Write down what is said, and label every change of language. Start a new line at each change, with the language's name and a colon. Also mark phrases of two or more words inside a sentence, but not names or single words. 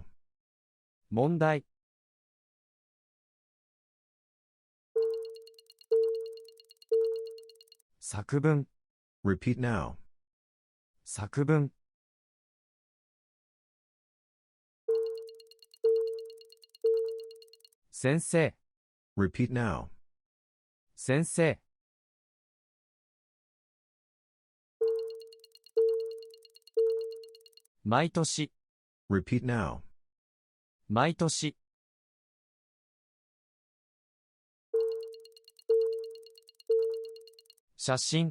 Japanese: 問題、作文、
English: Repeat now.
Japanese: 作文、先生、
English: Repeat now.
Japanese: 先生、毎年、
English: Repeat now.
Japanese: 毎年、写真、